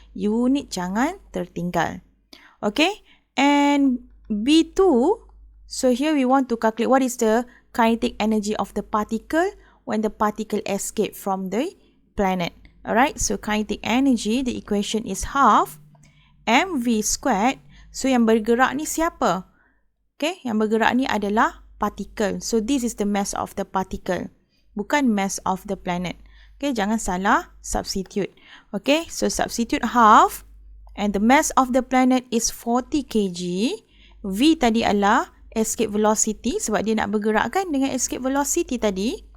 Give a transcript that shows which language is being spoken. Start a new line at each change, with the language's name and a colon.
Malay: Unit jangan tertinggal.
English: Okay, and B2, so here we want to calculate what is the kinetic energy of the particle when the particle escape from the planet. Alright, so kinetic energy, the equation is half mv squared.
Malay: So yang bergerak ni siapa? Okay, yang bergerak ni adalah particle.
English: So this is the mass of the particle, bukan mass of the planet. Okay,
Malay: jangan salah
English: substitute. Okay, so substitute half and the mass of the planet is 40 kg.
Malay: V tadi adalah escape velocity sebab dia nak bergerak kan dengan escape velocity tadi.